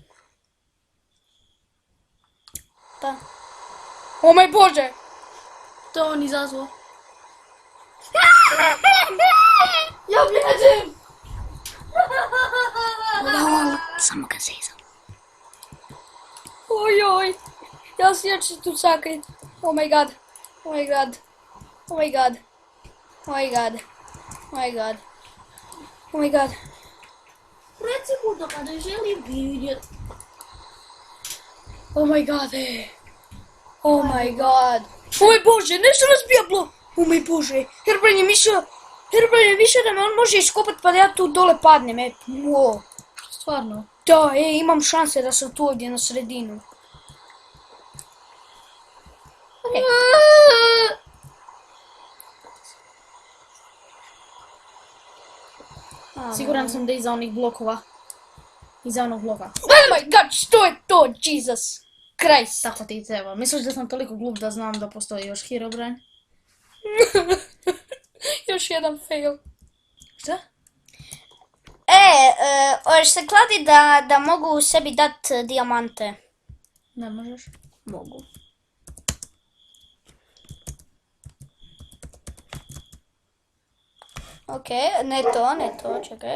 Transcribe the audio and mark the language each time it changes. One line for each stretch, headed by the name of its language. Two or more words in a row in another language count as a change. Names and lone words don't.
Croatian: Da. O moj Bože! To on izazvao. Ja bježim! Samo ga se izam. Ojoj! Ja ću tu sakrit.
English: Oh my god. Oh my god. Oh my god. Oh my god. Oh my god. Oh my god.
Croatian: Reci mu da ga ne želim vidjet.
English: Oh my god. Oh my god.
Croatian: Oh moj Bože, nešto razbija blok. Oh moj Bože. Herobrine je mislio da me on može iskopat pa da ja tu dole padnem. Wow. Stvarno. Da, imam šanse da sam tu ovdje na sredinu. Okay. Siguran sam da iza onih blokova. Iza onog bloka.
English: Oh my god,
Croatian: što je to?
English: Jesus Christ.
Croatian: Tako ti treba. Misliš da sam toliko glup da znam da postoji još Herobrine? Još jedan fail. Šta? Hoćeš se kladi da mogu sebi dat dijamante? Ne možeš. Mogu. Ok, ne to, čekaj.